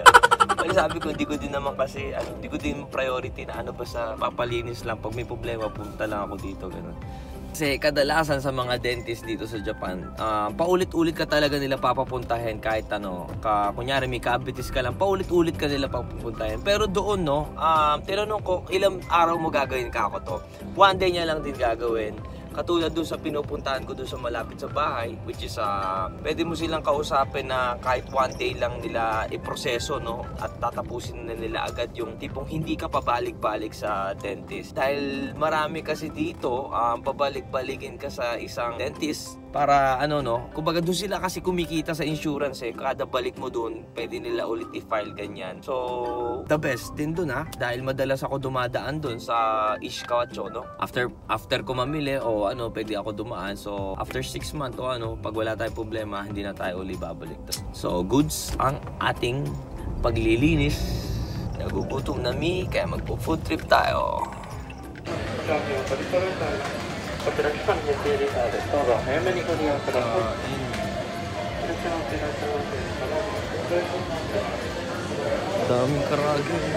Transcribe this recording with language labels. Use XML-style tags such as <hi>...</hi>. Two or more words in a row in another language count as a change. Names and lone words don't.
<tl>Pero sabi ko, hindi ko din naman kasi, hindi ko din priority na basta papalinis lang. Pag may problema, punta lang ako dito, gano'n. Kasi kadalasan sa mga dentist dito sa Japan, paulit-ulit ka talaga nila papapuntahin kahit kunyari may cavities ka lang, paulit-ulit ka nila papapuntahin. Pero doon, no, tinanong ko, ilang araw mo gagawin kako to? One day niya lang din gagawin. Katulad doon sa pinupuntahan ko doon sa malapit sa bahay, which is pwede mo silang kausapin na kahit one day lang nila iproseso, no? At tatapusin na nila agad yung tipong hindi ka pabalik-balik sa dentist. Dahil marami kasi dito, pabalik-balikin ka sa isang dentist para kumbaga doon sila kasi kumikita sa insurance eh. Kada balik mo doon, pwede nila ulit i-file ganyan. So,</tl> <en>the best</en> <tl>din doon dahil madalas ako dumadaan doon sa Ishikawacho, no? After ko mamili pwede ako dumaan. So,</tl> <en>after 6 months</en> <tl>pag wala tayong problema, hindi na tayo uli babalik doon. So, goods ang ating paglilinis. Nagugutom na kaya magpo-food trip tayo.</tl> <ja>こちら期間限定レターです。どうぞ早めにご利用ください。いらっしゃいませ、いらっしゃいませ。</ja> <tl>Daming karage.</tl>